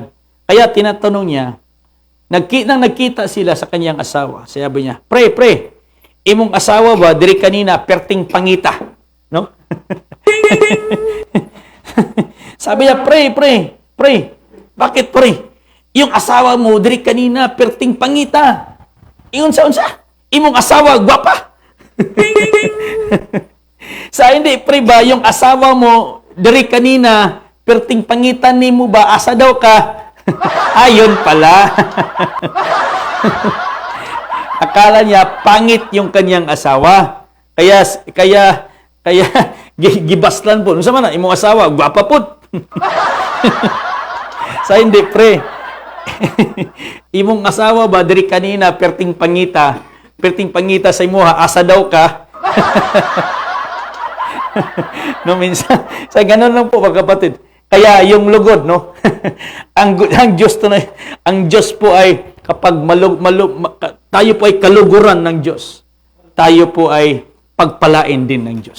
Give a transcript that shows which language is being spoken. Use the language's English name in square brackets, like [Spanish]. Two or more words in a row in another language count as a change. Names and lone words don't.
[Filipino] Kaya tinatanong niya, nagkita sila sa kanyang asawa. Sabi niya, [Cebuano] pre, imong asawa ba, diri kanina, perting pangita. [Filipino] No? Sabi niya, pre, bakit pre? Yung asawa mo, [Cebuano] diri kanina, perting pangita. Ingon sa unsa? Imong asawa, gwapa. [Filipino] Sa hindi, pre ba, yung asawa mo, [Cebuano] diri kanina, perting pangitan ni mo ba, asa daw ka? [Filipino] Ayun pala. Akala niya, pangit yung kanyang asawa. Kaya, gibaslan po. [Cebuano] Nung na, imong asawa, gwapa po. [Filipino] Sa hindi, pre. [Cebuano] Imong asawa ba, diri kanina, perting pangita sa imuha, asa daw ka? [Filipino] No, minsan, sa ganun lang po, mga kapatid. Kaya yung lugod, no? ang Diyos po ay kapag tayo po ay kaluguran ng Diyos. Tayo po ay pagpalain din ng Diyos.